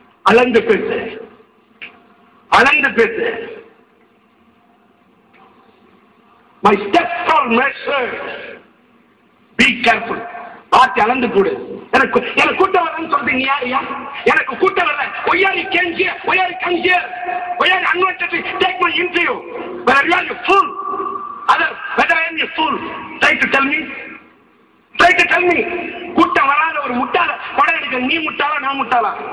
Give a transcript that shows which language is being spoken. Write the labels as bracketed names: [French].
[Tamil] அளந்து பேசு, அளந்து பேசு. [English] My steps are measured. Be careful. [Tamil] பார்த்து அளந்து போடு. எனக்கு கூட்டம் வரலன்னு சொல்றீங்க யாரையா? எனக்கு கூட்டம் வரல. [English] Why are you came here? Why are you come here? Why are you unwantedly take my interview? Whether you are a fool, whether I am a fool, try to tell me. Try to tell me. [Tamil] கூட்டம் வராத ஒரு முட்டாள படம் எடுக்க நீ முட்டாளா நான் முட்டாளா?